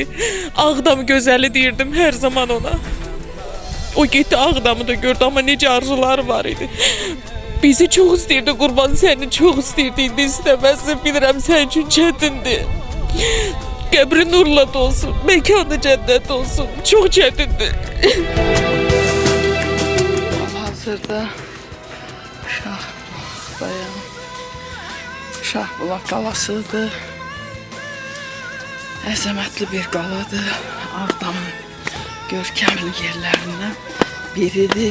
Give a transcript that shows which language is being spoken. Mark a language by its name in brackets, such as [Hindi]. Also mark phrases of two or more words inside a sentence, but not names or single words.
[Turkish] Ağdam gözəli deyirdim her zaman ona. O gitti Ağdam'ı da gördü ama nece arzuları var idi. Bizi çok istirdi Qurban, seni çok istirdi, indi istemezsin, bilirəm sen için çetindi. Qəbri nurla dolsun, mekanı cennet olsun, çok çetindi. [Azerbaijani] Hazırda Şahbulaq qalasıdır. Əzəmətli bir qaladır. Ağdamın görkəmli yerlərindən biridir.